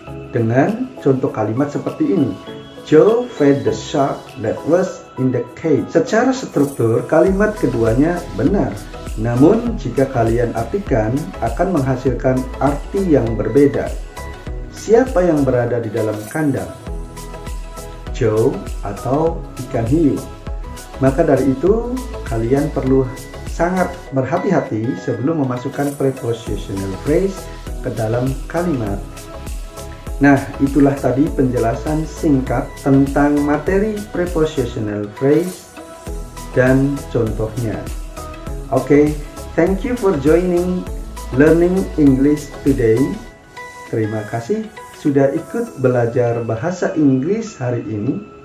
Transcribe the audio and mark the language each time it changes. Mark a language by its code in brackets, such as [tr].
[id] Dengan contoh kalimat seperti ini, [en] Joe fed the shark that was in the cage. [id] Secara struktur, kalimat keduanya benar. Namun, jika kalian artikan, akan menghasilkan arti yang berbeda. Siapa yang berada di dalam kandang? Joe atau ikan hiu? Maka dari itu, kalian perlu sangat berhati-hati sebelum memasukkan prepositional phrase ke dalam kalimat. Nah, itulah tadi penjelasan singkat tentang materi prepositional phrase dan contohnya. [en] Oke, thank you for joining Learning English today. [id] Terima kasih sudah ikut belajar bahasa Inggris hari ini.